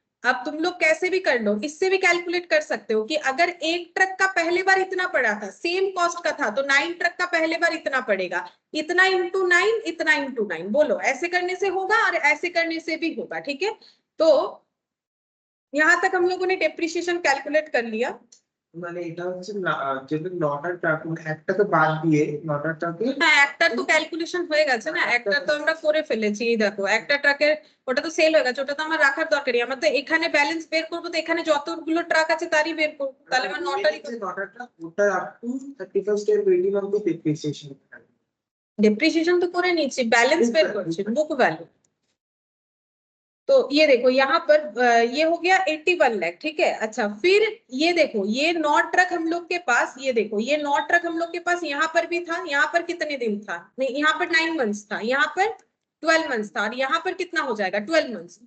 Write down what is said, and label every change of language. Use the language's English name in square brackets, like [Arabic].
[Hindi] अब तुम लोग कैसे भी कर लो, इससे भी कैलकुलेट कर सकते हो कि अगर एक ट्रक का पहले बार इतना पड़ा था, सेम कॉस्ट का था, तो 9 ट्रक का पहले बार इतना पड़ेगा, इतना इंटू 9, इतना इंटू 9। बोलो ऐसे करने से होगा और ऐसे करने से भी होगा, ठीक है। तो यहां तक हम लोगों ने डेप्रिसिएशन कैलकुलेट कर लिया। [Bangla] মানে এটা হচ্ছে যেটা নটা ট্রাক একটা তো বাদ দিয়ে নটা ট্রাকে হ্যাঁ, একটা তো ক্যালকুলেশন হয়ে গেছে না, একটা তো আমরা করে ফেলেছি। এই দেখো একটা ট্রাকের ওটা তো সেল হয়ে গেছে, ওটা তো আমার রাখার দরকারই। আমার তো এখানে ব্যালেন্স বের করবো, তো এখানে যতগুলো ট্রাক আছে তারই বের করবো, তাহলে আমার নটারই নটা ট্রাক ওটা আপ টু 31st এর building of the depreciation. [Hindi] Depreciation तो पूरे नीचे बैलेंस [Bangla] बेर करছি, [Hindi] बुक वैल्यू। तो ये देखो यहाँ पर ये हो गया 81 लाख, ठीक है। अच्छा फिर ये देखो ये 9 ट्रक हम लोग के पास, ये देखो ये 9 ट्रक हम लोग के पास यहाँ पर भी था। यहाँ पर कितने दिन था, नहीं यहाँ पर 9 मंथ्स था, यहाँ पर 12 मंथ्स था, और यहाँ पर कितना हो जाएगा 12 मंथ्स।